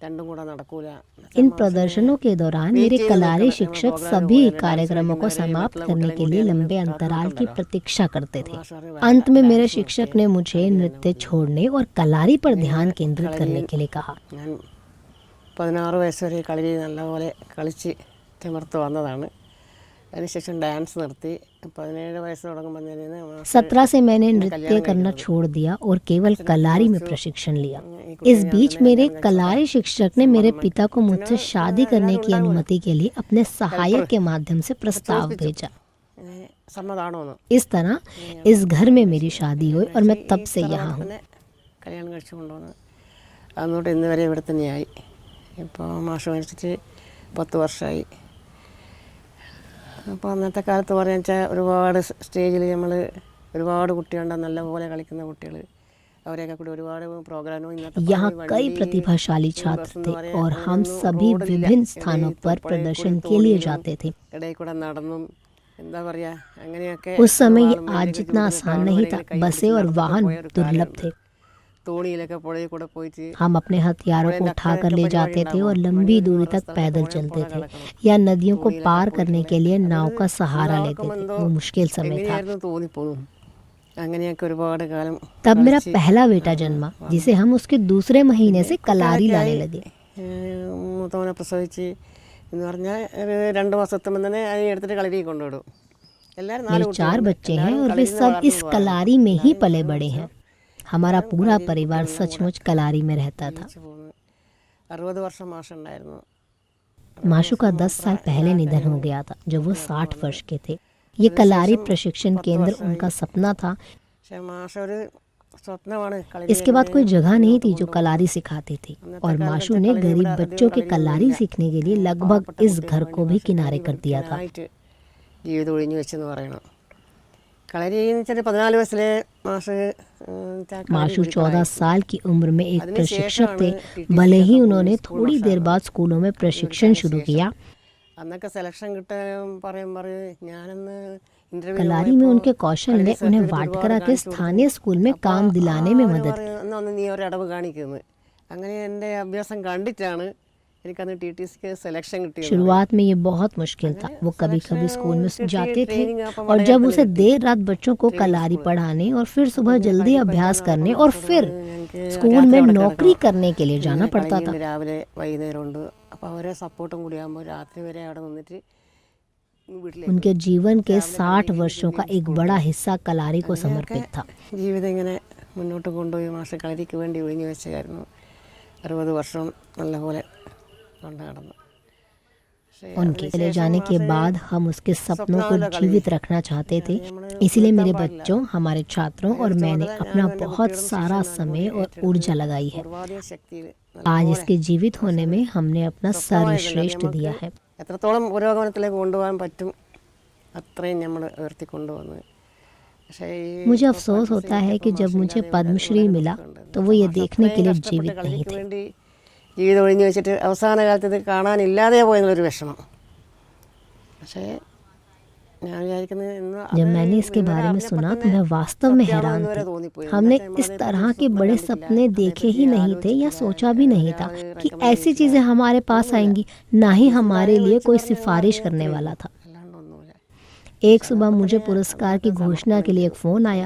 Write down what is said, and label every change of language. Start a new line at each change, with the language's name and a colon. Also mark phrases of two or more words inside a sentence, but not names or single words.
Hindi: इन प्रदर्शनों के दौरान मेरे कलारी शिक्षक सभी कार्यक्रमों को समाप्त करने के लिए लंबे अंतराल की प्रतीक्षा करते थे। अंत में मेरे शिक्षक ने मुझे नृत्य छोड़ने और कलारी पर ध्यान केंद्रित करने के लिए कहा।
Malayalam: 16 വയസ്സ് വരെ കളരി നല്ലപോലെ കളിച്ച് തിമിർത്ത് വന്നതാണ്. അതിനുശേഷം ഡാൻസ് നിർത്തി. 17 വയസ്സ് തുടങ്ങുമ്പോൾ
Hindi: 17 से मैंने नृत्य करना छोड़ दिया और केवल कलारी में प्रशिक्षण लिया। इस बीच मेरे कलारी शिक्षक ने मेरे पिता को मुझसे शादी करने की अनुमति के लिए अपने सहायक के माध्यम से प्रस्ताव भेजा। इस तरह इस घर में मेरी शादी हुई और मैं तब से यहाँ हूँ।
Malayalam: കല്യാണം കഴിച്ചു കൊണ്ടുവന്ന് അന്നോട്ട് ഇന്ന് വരെ ഇവിടെ തന്നെയായി. ഇപ്പോൾ മാഷ് മരിച്ചിട്ട് 10 വർഷമായി. അപ്പോൾ അന്നത്തെ കാലത്ത് പറയാൻ വെച്ചാൽ ഒരുപാട് സ്റ്റേജിൽ നമ്മൾ ഒരുപാട് കുട്ടികളുണ്ട്, നല്ലപോലെ കളിക്കുന്ന കുട്ടികൾ. അവരെയൊക്കെ കൂടി ഒരുപാട് പ്രോഗ്രാമും
Hindi: यहाँ कई प्रतिभाशाली छात्र थे और हम सभी विभिन्न स्थानों पर प्रदर्शन के लिए जाते थे।
Malayalam: ഇടയിൽ കൂടെ നടന്നും എന്താ പറയുക അങ്ങനെയൊക്കെ.
Hindi: उस समय ये आज जितना आसान नहीं था। बसें और वाहन दुर्लभ थे।
Malayalam: തോണിയിലൊക്കെ പുഴയിൽ കൂടെ പോയിട്ട്
Hindi: हम अपने हथियारों को उठाकर ले जाते थे और लंबी दूरी तक पैदल चलते थे या नदियों को पार करने के लिए नाव का सहारा लेते थे। वो मुश्किल समय था।
Malayalam: തോന്നിപ്പോകും. അങ്ങനെയൊക്കെ ഒരുപാട് കാലം.
Hindi: तब मेरा पहला बेटा जन्मा, जिसे हम उसके दूसरे महीने से कलारी लाने लगे।
Malayalam: മൂത്തവനെ പ്രസവിച്ച് എന്ന് പറഞ്ഞാൽ ഒരു 2 മാസത്തുമ്പോൾ തന്നെ അതിനെ എടുത്തിട്ട് കളരി കൊണ്ടുവിടും. എല്ലാവരും
Hindi: मेरे 4 बच्चे हैं और वे सब इस कलारी में ही पले बड़े हैं। हमारा पूरा परिवार सचमुच कलारी में रहता था।
Malayalam: 60 വർഷം മാഷുണ്ടായിരുന്നു.
Hindi: माशु का 10 साल पहले निधन हो गया था जब वो 60 वर्ष के थे। ये कलारी प्रशिक्षण केंद्र उनका सपना था।
Malayalam: പക്ഷേ മാഷ ഒരു സ്വപ്നമാണ്.
Hindi: इसके बाद कोई जगह नहीं थी जो कलारी सिखाती थी और माशु ने गरीब बच्चों के कलारी सीखने के लिए लगभग इस घर को भी किनारे कर दिया था।
Malayalam: ജീവിതം ഒഴിഞ്ഞു വെച്ചെന്ന് പറയണം. കളരി എന്ന് വെച്ചാൽ 14 വയസ്സിലെ
Hindi: माशु 14 साल की उम्र में एक प्रशिक्षक थे। भले ही उन्होंने थोड़ी देर बाद स्कूलों में प्रशिक्षण शुरू किया।
Malayalam: അന്നൊക്കെ സെലക്ഷൻ കിട്ടാൻ പറയുമ്പോൾ ഞാനൊന്ന്
Hindi: कलारी में उनके कौशल ने उन्हें वाटकरा के स्थानीय स्कूल में काम दिलाने में मदद की।
Malayalam: ഒന്ന് നീ ഒരു അടവ് കാണിക്കുന്നത്. അങ്ങനെ എൻ്റെ അഭ്യാസം കണ്ടിട്ടാണ് എനിക്കന്ന് TTC
Hindi: सिलेक्शन किया। शुरुआत में ये बहुत मुश्किल था। वो कभी कभी स्कूल में जाते थे और जब उसे देर रात बच्चों को कलारी पढ़ाने और फिर सुबह जल्दी अभ्यास करने और फिर स्कूल में नौकरी करने के लिए जाना पड़ता था।
Malayalam: രാവിലെ വൈകുന്നേരമുണ്ട്. അപ്പോൾ അവരെ സപ്പോർട്ടും കൂടി ആകുമ്പോൾ രാത്രി വരെ അവിടെ നിന്നിട്ട്
Hindi: उनके जीवन के 60 वर्षों का एक बड़ा हिस्सा कलारी को समर्पित था।
Malayalam: ജീവിതം ഇങ്ങനെ മുന്നോട്ട് കൊണ്ടുപോയി മാഷ കളരിക്ക് വേണ്ടി ഒഴിഞ്ഞു വെച്ചായിരുന്നു. 60 വർഷം നല്ലപോലെ കൊണ്ടു നടന്നു.
Hindi: उनके चले जाने के बाद हम उसके सपनों को जीवित रखना चाहते थे। इसलिए मेरे बच्चों, हमारे छात्रों और मैंने अपना बहुत सारा समय और ऊर्जा लगाई है। आज इसके जीवित होने में हमने अपना सर्वश्रेष्ठ दिया है।
Malayalam: എത്രത്തോളം പുരോഗമനത്തിലേക്ക് കൊണ്ടുപോകാൻ പറ്റും അത്രയും നമ്മൾ ഉയർത്തി കൊണ്ടുവന്നു.
Hindi: मुझे अफसोस होता है कि जब मुझे पद्मश्री मिला तो वो ये देखने के लिए जीवित नहीं थे।
Malayalam: ജീവിതം ഒഴിഞ്ഞു വെച്ചിട്ട് അവസാന കാലത്ത് ഇത് കാണാനില്ലാതെ പോയെന്നുള്ളൊരു വിഷമം. പക്ഷേ ഞാൻ വിചാരിക്കുന്നത് ഇന്ന്
Hindi: जब मैंने इसके बारे में सुना तो मैं वास्तव में हैरान थी। हमने इस तरह के बड़े सपने देखे ही नहीं थे या सोचा भी नहीं था कि ऐसी चीजें हमारे पास आएंगी। ना ही हमारे लिए कोई सिफारिश करने वाला था। एक सुबह मुझे पुरस्कार की घोषणा के लिए एक फोन आया।